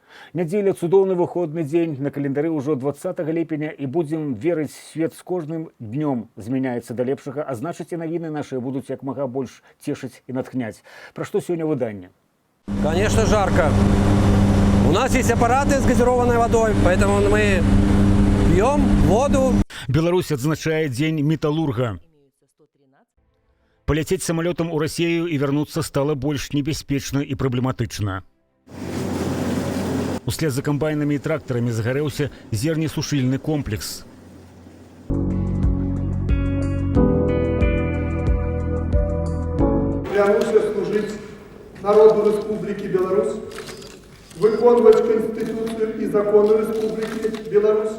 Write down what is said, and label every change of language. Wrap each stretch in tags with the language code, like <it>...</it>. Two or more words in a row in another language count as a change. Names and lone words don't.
<be>Нядзеля цудоўны выходны дзень, на календары ўжо 20 ліпеня і будзем верыць, свет з кожным днём змяняецца да лепшага, а значыць і навіны нашыя будуць як мага больш цешыць і натхняць. Пра што сёння выданне?</be> <ru>Конечно, жарко. У нас есть аппараты с газированной водой, поэтому мы пьем воду.</ru> <be>Беларусь адзначае дзень металлурга. Паляцець самалётам у Расію і вярнуцца стала больш небяспечна і праблематычна. Услед за камбайнамі і трактарамі загарэўся зернесушыльны комплекс.</be> <ru>Клянуся служить народу Республики Беларусь, выконваць Конституцию и законы Республики Беларусь.</ru>